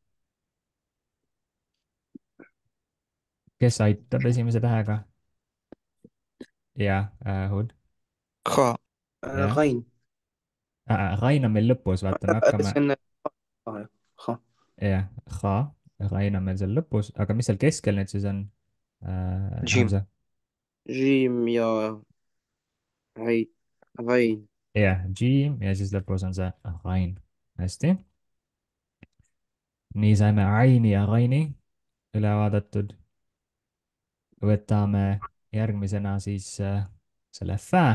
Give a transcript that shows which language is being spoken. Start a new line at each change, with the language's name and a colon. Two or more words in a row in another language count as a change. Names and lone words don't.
Estonian: kes aitab esimese tähega? jah, Hood. خاء. jah. غين. Rain on meil lõpus, vaata, me hakkame. see on خاء. jah, Ha. Rain on meil seal lõpus, aga mis seal keskel nüüd siis on? جيم. Hamza. جيم ja غين. غين. jah, G ja siis lõpus on see Rain. hästi. nii saime Aini ja Raini üle vaadatud. võtame järgmisena siis selle Fä.